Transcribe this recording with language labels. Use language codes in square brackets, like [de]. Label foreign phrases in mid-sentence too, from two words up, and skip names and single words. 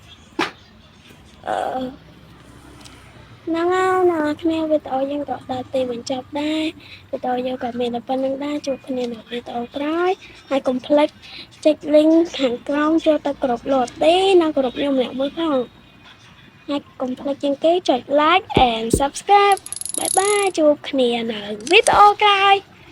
[km] ហ្នឹងហើយអ្នកគ្នាវីដេអូយើងក៏ដល់ទីបញ្ចប់ដែរវីដេអូយើងក៏មានតែប៉ុណ្្នឹងដែរជួបគ្នានៅវីដេអូក្រោយហើយកុំភ្លេចចុច link ខាងក្រោមចូលទៅក្រុមលោទីនិងក្រុមខ្ញុំម្នាក់មួយផងហើយកុំភ្លេចជាងគេចុច [en] like and subscribe bye bye [km] ជួបគ្នានៅវីដេអូក្រោយ